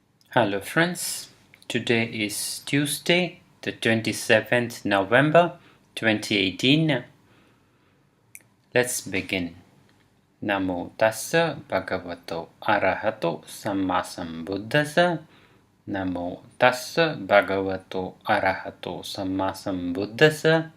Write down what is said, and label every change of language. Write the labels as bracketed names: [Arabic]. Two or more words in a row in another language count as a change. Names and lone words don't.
[English] Hello friends, today is Tuesday, the 27th November 2018. Let's begin. [Pali] Namo tassa bhagavato arahato sammasambuddhassa. Namo tassa bhagavato arahato sammasambuddhassa.